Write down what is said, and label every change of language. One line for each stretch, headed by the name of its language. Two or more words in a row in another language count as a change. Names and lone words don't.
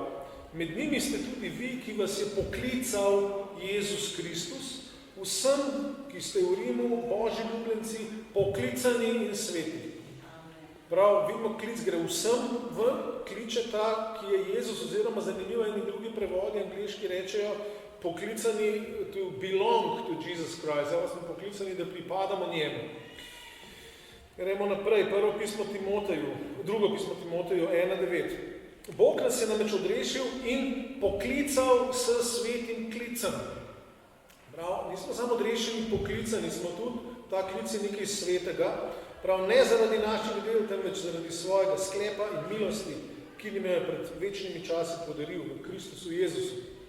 Slovenian: Med njimi ste tudi vi, ki vas je poklical Jezus Kristus, vsem, ki ste v Rimu, Božji ljubljenci, poklicani in sveti. Prav, vidimo, klic gre vsem ven, kliče ta, ki je Jezus, oziroma zanimivo in drugi prevodi angleški rečejo, poklicani
English: to belong to Jesus Christ,
Slovenian: zdaj smo poklicani, da pripadamo njemu. Gremo naprej, drugo pismo Timoteju 1:9. Bog nas je namreč odrešil in poklical s svetim klicem. Prav, nismo samo odrešeni, poklicani smo tudi, ta klic je nekaj svetega, prav ne zaradi naših del, temveč zaradi svojega sklepa in milosti, ki nam je pred večnimi časi podaril v Kristusu Jezusu.